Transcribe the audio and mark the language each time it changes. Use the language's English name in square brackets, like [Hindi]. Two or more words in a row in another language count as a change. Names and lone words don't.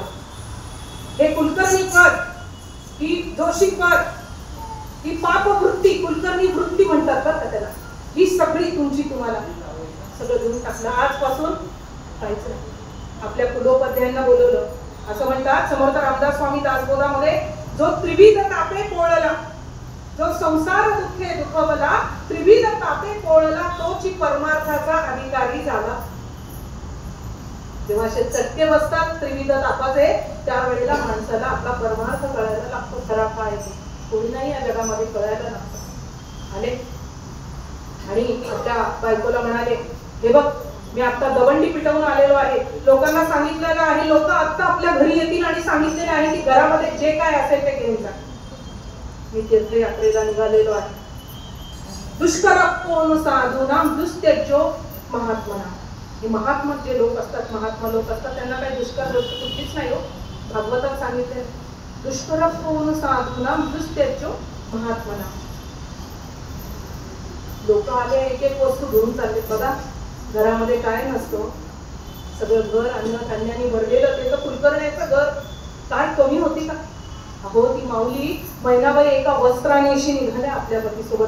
[Marathi] हे कुलकर्णी पद, ही जोशी पद, ही पापवृत्ती, कुलकर्णी वृत्ती म्हणतात बरं का त्याला, ही सगळी तुमची तुम्हाला सगळं देऊन टाकलं. आजपासून काहीच नाही. आपल्या कुलोपाध्यायांना बोलवलं. असं म्हणतात समर्थ रामदास स्वामी दासबोधामध्ये, जो त्रिविध तापे पोळला जो संसार दुःखे दुखवला त्रिविध तापे पोळला तोची परमार्थाचा अधिकारी झाला. जेव्हा असे चटके बसतात त्रिविध तापाचे त्यावेळेला माणसाला आपला परमार्थ कळायला लागतो. खरा काय कोणी नाही या जगामध्ये कळायला लागतं. आले आणि त्या बायकोला म्हणाले, हे बघ मी आता दवंडी पिटवून आलेलो आहे, लोकांना सांगितलेलं आहे, लोक आता आपल्या घरी येतील आणि सांगितलेले आहे की घरामध्ये जे काय असेल ते घेऊन जा. मी तीर्थयात्रेला निघालेलो आहे. [Sanskrit] दुष्कर कोण साधूनाम दुस्त्यजो महात्मना. [Marathi] हे महात्मा जे लोक असतात, महात्मा लोक असतात, त्यांना काही दुष्कर गोष्ट कुठलीच नाही हो. भागवतात सांगितले [Sanskrit] दुष्कर कोण साधूनाम दुस्त्यजो महात्मना. [Marathi] लोक आले एक एक वस्तू घेऊन चालले. बघा घरामध्ये काय नसतं, सगळं घर अन्न धान्याने भरलेलं. ते तर कुलकर्ण्याचं घर काय कमी होती का? अहो ती माऊली महिनाभर एका वस्त्राने अशी निघाल्या आपल्या पतीसोबत.